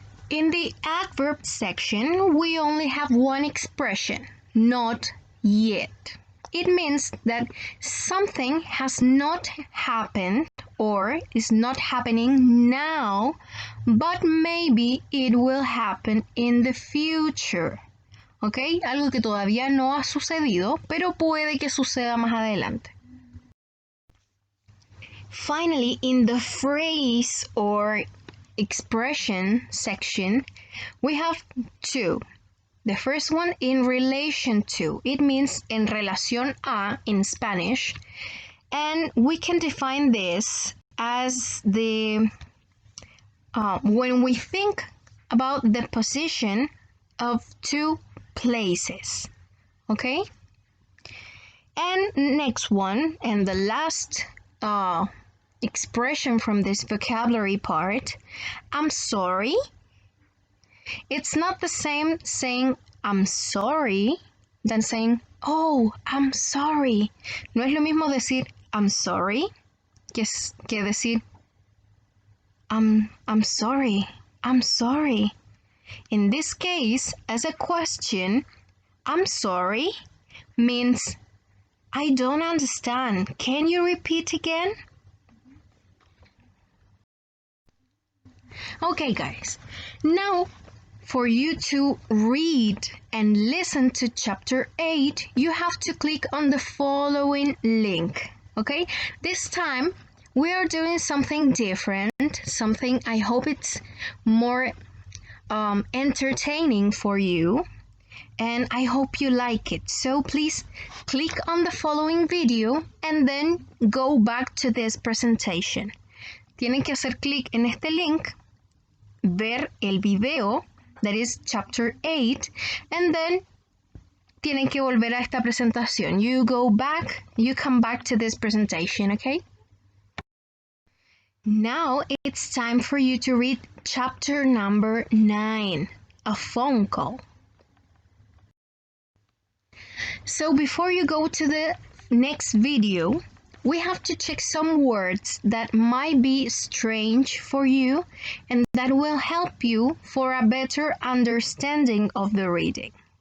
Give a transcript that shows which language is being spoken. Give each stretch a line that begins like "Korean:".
English: In the adverb section, we only have one expression, not yet. It means that something has not happened or is not happening now, but maybe it will happen in the future.
Spanish: ¿Ok? Algo que todavía no ha sucedido, pero puede que suceda más adelante.
English: Finally, in the phrase or expression section, we have two. The first one, in relation to. It means
Spanish: en relación a
English: in Spanish. And we can define this as the when we think about the position of two places. Okay? And next one, and the last expression from this vocabulary part, I'm sorry. It's not the same saying I'm sorry than saying oh, I'm sorry.
Spanish: No es lo mismo decir
English: I'm sorry
Spanish: que decir I'm sorry.
English: I'm sorry. In this case, as a question, I'm sorry means I don't understand. Can you repeat again? Okay, guys. Now, for you to read and listen to chapter 8, you have to click on the following link. Okay? This time, we are doing something different, something I hope it's more entertaining for you. And I hope you like it. So please click on the following video and then go back to this presentation.
Spanish: Tienen que hacer clic en este link, ver el video,
English: that is chapter 8, and then
Spanish: tienen que volver a esta presentación.
English: You come back to this presentation, okay? Now it's time for you to read chapter number 9, a phone call. So before you go to the next video, we have to check some words that might be strange for you and that will help you for a better understanding of the reading.